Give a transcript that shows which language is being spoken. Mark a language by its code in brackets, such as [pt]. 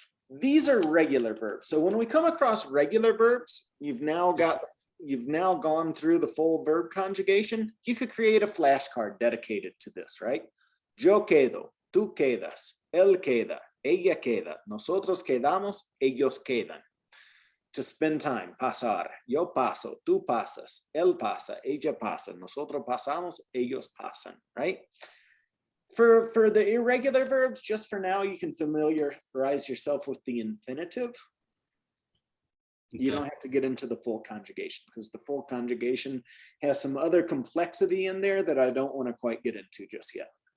[en] These are regular verbs. So when we come across regular verbs, you've now gone through the full verb conjugation. You could create a flashcard dedicated to this, right? [es] Yo quedo, tú quedas, él queda, ella queda, nosotros quedamos, ellos quedan. [en] To spend time, [es] pasar. Yo paso, tú pasas, él pasa, ella pasa, nosotros pasamos, ellos pasan, [en] right? For the irregular verbs, just for now, you can familiarize yourself with the infinitive. Okay. You don't have to get into the full conjugation because the full conjugation has some other complexity in there that I don't want to quite get into just yet.